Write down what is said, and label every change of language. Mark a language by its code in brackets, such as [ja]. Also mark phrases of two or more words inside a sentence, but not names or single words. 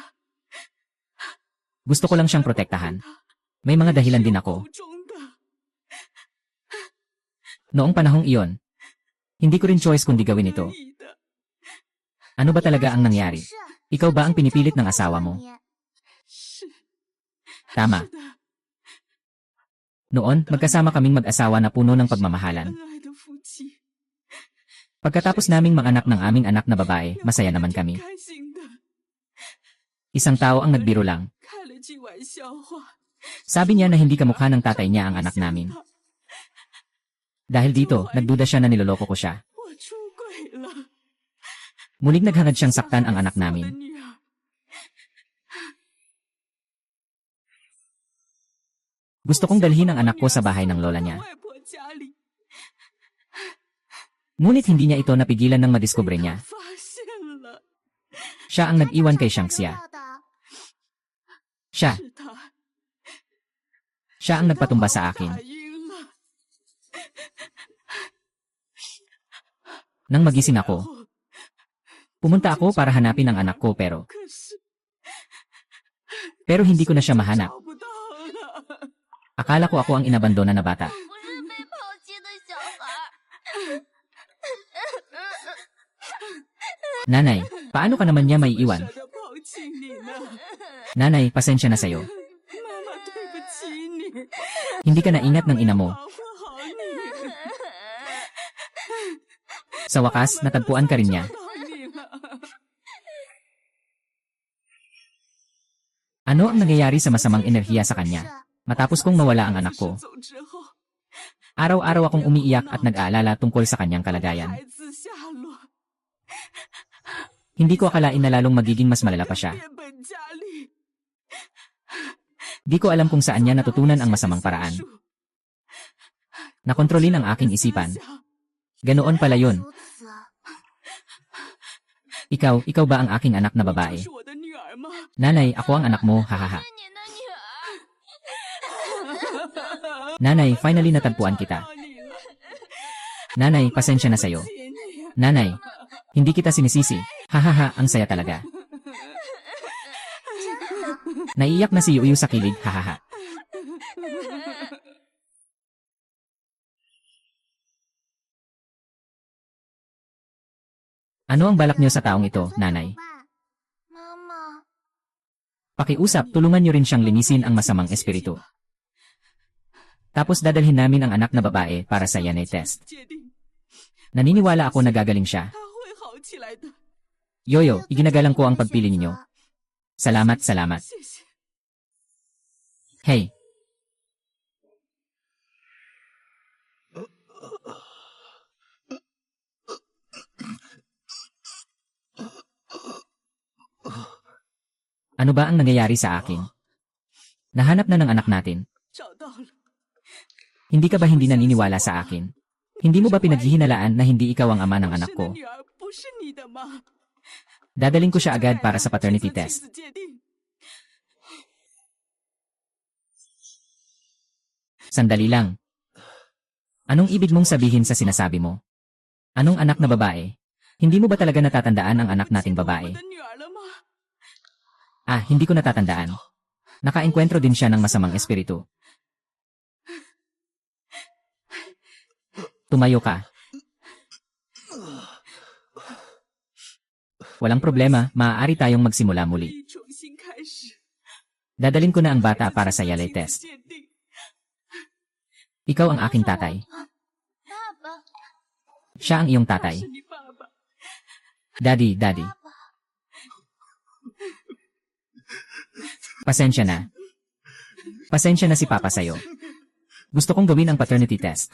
[tl] Gusto ko lang siyang protektahan. May mga dahilan din ako. [zh] 中的。 [tl] Noong panahong iyon, hindi ko rin choice kundi gawin ito. [zh] 你的 [tl] Ano ba talaga ang nangyari? [zh] 是 [tl] Ikaw ba ang pinipilit ng asawa mo? [zh] 你是 [tl] Tama. [zh] 的， [tl] Noon, magkasama kaming mag-asawa na puno ng pagmamahalan. [zh] 恩爱的夫妻， [tl] Pagkatapos naming manganak ng aming anak na babae, masaya naman kami. [zh] 开心的， [tl] Isang tao ang nagbiro lang. [zh] 开了句玩笑话。 [tl] Sabi niya na hindi kamukha ng tatay niya ang anak namin. Dahil dito, nagduda siya na niloloko ko siya. [zh] 我出轨了， [tl] Muling naghangad siyang saktan ang anak [zh] 我的 [tl] namin. [zh] 女儿， [tl] Gusto kong dalhin ang anak ko sa bahay ng lola niya. [zh] 外婆家里 [tl] Ngunit hindi niya ito napigilan ng madiskubre niya. [zh] 发现了， [tl] Siya ang nag-iwan kay Xiangxia. [zh] 要的。 [tl] Siya, [zh] 是他， [tl] siya ang nagpatumba sa akin. [zh] 打晕了。 [tl] Nang magising ako, pumunta ako para hanapin ang anak ko pero [zh] 可是 [tl] pero hindi ko na siya mahanap. [zh] 找不到了。 [tl] Akala ko ako ang inabandona na bata. [zh] 不是被抛弃的小孩。 [tl] Nanay, paano ka naman niya may iwan? [zh] 舍得抛弃你呢， [tl] Nanay, pasensya na sa'yo. [zh] 妈妈对不起你， [tl] Hindi ka naingat ng ina mo. [zh] 保护好你。 [tl] Sa wakas, natagpuan ka rin niya. [zh] 找到你了。 [tl] Ano ang nangyayari sa masamang enerhiya sa kanya? Matapos kong mawala ang anak ko, [zh] 走之后， [tl] araw-araw akong umiiyak at nag-aalala tungkol sa kanyang kalagayan. [zh] 孩子下落， [tl] Hindi ko akalain na lalong magiging mas malala pa siya. [zh] 变本加厉。 [tl] Di ko alam kung saan niya natutunan ang masamang paraan. Nakontrolin ang aking isipan. Ganoon pala yun. [zh] 如此， [tl] Ikaw ba ang aking anak na babae? [zh] 是我的女儿吗？ [tl] Nanay, ako ang anak mo, hahaha. [zh] 你的女儿。 [tl] Nanay, finally natagpuan kita. [zh] 找到你了， [tl] Nanay, pasensya na sa'yo. [zh] 谢你。 [tl] Nanay, hindi kita sinisisi. Hahaha, ang saya talaga. Naiiyak na si Yuyu sa kilig, hahaha. Ano ang balak niyo sa taong ito, nanay? [zh] 妈妈， [tl] Pakiusap, tulungan niyo rin siyang linisin ang masamang espiritu. Tapos dadalhin namin ang anak na babae para sa Yanay test. [zh] 界定， [tl] Naniniwala ako na gagaling siya. [zh] 她会好起来的。 [tl] Yoyo, iginagalang ko ang pagpili ninyo. Salamat, salamat. [zh] 谢谢。 [tl] Hey, ano ba ang nangyayari sa akin? Nahanap na ng anak natin. [zh] 找到了， [tl] Hindi ka ba hindi naniniwala sa akin? Hindi mo ba pinaghihinalaan na hindi ikaw ang ama ng anak [zh] 我 [tl] ko? [zh] 生的女儿不是你的吗？ [tl] Dadaling ko siya agad para sa paternity [zh] 亲 [tl] test. [zh] 子界定， [tl] Sandali lang. Anong ibig mong sabihin sa sinasabi mo? Anong anak na babae? Hindi mo ba talaga natatandaan ang anak nating [zh] 我 [tl] babae? [zh] 的女儿了吗？ [tl] Ah, hindi ko natatandaan. Nakaengkwentro din siya ng masamang espiritu. Tumayo ka. Walang problema, maaari tayong magsimula [zh] 可 [tl] muli. [zh] 以重新开始。 [tl] Dadalin ko na ang bata para sa Yalay [zh] 亲子 [tl] test. [zh] 界定， [tl] Ikaw ang aking tatay. [zh] 爸爸， [tl] Siya ang iyong [zh] 他 [tl] tatay. [zh] 是你爸爸。 [en] Daddy, daddy. [tl] Pasensya na. Pasensya na si Papa sa'yo. Gusto kong gawin ang [en] paternity test.